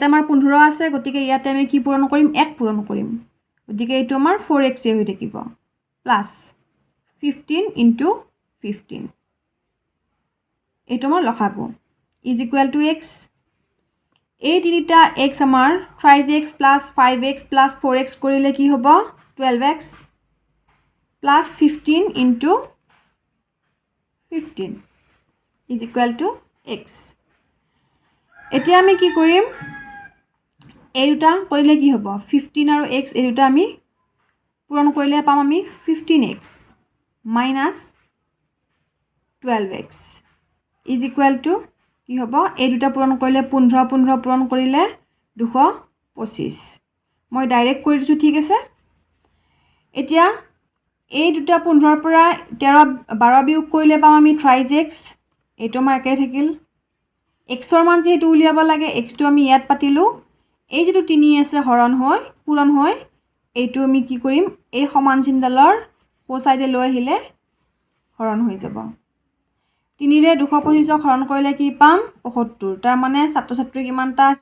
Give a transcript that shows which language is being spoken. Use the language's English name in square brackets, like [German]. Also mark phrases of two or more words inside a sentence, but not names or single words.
[Assamese] আমাৰ 15 আছে গতিকে ইয়াতে আমি কি পূৰণ কৰিম 1 পূৰণ কৰিম গতিকে এইটো আমাৰ 4x হৈ থাকিব প্লাস 15 * 15 এইটো আমাৰ লখাবো [English] is equal to [Assamese] x এই তিনিটা x আমাৰ 3x + 5x + 4x কৰিলে কি হ'ব 12x [English] plus 15 into 15 is equal to x. [Assamese] এতিয়া আমি কি কৰিম এই দুটা কৰিলে কি হ'ব 15 আৰু x এই দুটা আমি পূৰণ কৰিলে পাম আমি [English] 15x minus 12x is equal to [Assamese] কি হ'ব এই দুটা পূৰণ কৰিলে 15 পূৰণ কৰিলে 225 মই ডাইৰেক্ট কৰি দিছো ঠিক আছে এতিয়া এই দুটা 15 পৰা 13 12 বিয়োগ কৰিলে পাম আমি 3x এইটো আমাৰ একে থাকিল x ৰ মান যেহেতু উলিয়াব লাগে x টো আমি ইয়াত পাতিলো এই যেটো 3 আছে হৰণ হয় পূৰণ হয় এইটো আমি কি কৰিম এই সমান চিহ্নডালৰ পো সাইডে লৈ আহিলে হৰণ হৈ যাব 3 ৰে 225 হৰণ কৰিলে কি পাম 75 তাৰ মানে ছাত্ৰ ছাত্ৰী কিমানটা